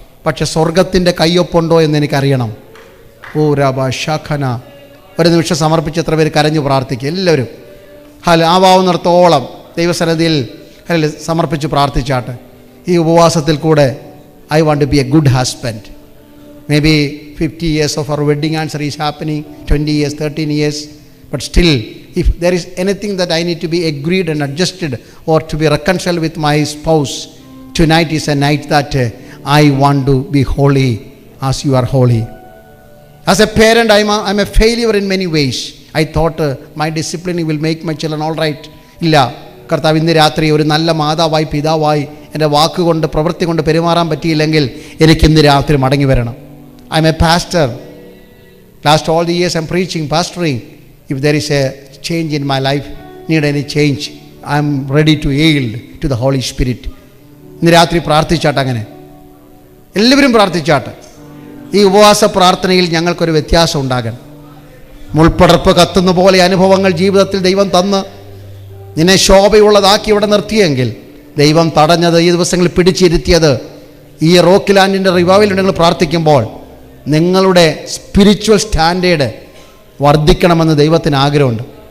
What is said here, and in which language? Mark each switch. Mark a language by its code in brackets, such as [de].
[ml] പക്ഷെ സ്വർഗത്തിൻ്റെ കയ്യൊപ്പുണ്ടോ എന്ന് എനിക്കറിയണം. ഓ രാബ ഷഖന. ഒരു നിമിഷം സമർപ്പിച്ച് എത്ര പേര് കരഞ്ഞു പ്രാർത്ഥിക്കുക? എല്ലാവരും ആവാവുന്നിടത്തോളം ദൈവസന്നിധിയിൽ സമർപ്പിച്ച് പ്രാർത്ഥിച്ചാട്ടെ. ഈ ഉപവാസത്തിൽ കൂടെ [en] I want to be a good husband. Maybe 50 years of our wedding anniversary is happening, 20 years, 13 years, but still if there is anything that I need to be agreed and adjusted or to be reconciled with my spouse, tonight is a night that I want to be holy as you are holy. As a parent, I'm a failure in many ways. I thought my disciplining will make my children all right. [ml] ഇല്ല കർത്താവ്, ഇന്ന് രാത്രി ഒരു നല്ല മാതാവായി പിതാവായി എൻ്റെ വാക്കുകൊണ്ട് പ്രവൃത്തി കൊണ്ട് പെരുമാറാൻ പറ്റിയില്ലെങ്കിൽ എനിക്കിന്ന് രാത്രി മടങ്ങി വരണം. [en] I am a pastor. Last all the years I'm preaching, pastoring. If there is a change in my life, need any change, I am ready to yield to the Holy Spirit. [ml] ഇന്ന് രാത്രി പ്രാർത്ഥിച്ചാട്ടെ. അങ്ങനെ എല്ലാവരും പ്രാർത്ഥിച്ചാട്ടെ. ഈ ഉപവാസ പ്രാർത്ഥനയിൽ ഞങ്ങൾക്കൊരു വ്യത്യാസം ഉണ്ടാകണം. മുൾപ്പടർപ്പ് കത്തുന്ന പോലെ അനുഭവങ്ങൾ ജീവിതത്തിൽ ദൈവം തന്ന് നിന്നെ ശോഭയുള്ളതാക്കി ഇവിടെ നിർത്തിയെങ്കിൽ, ദൈവം തടഞ്ഞത്, ഈ ദിവസങ്ങളിൽ പിടിച്ചിരുത്തിയത്, ഈ റോക്ക് ലാൻഡിൻ്റെ റിവൈവൽ നിങ്ങൾ പ്രാർത്ഥിക്കുമ്പോൾ നിങ്ങളുടെ സ്പിരിച്വൽ സ്റ്റാൻഡേർഡ് വർദ്ധിക്കണമെന്ന് ദൈവത്തിന് ആഗ്രഹമുണ്ട്.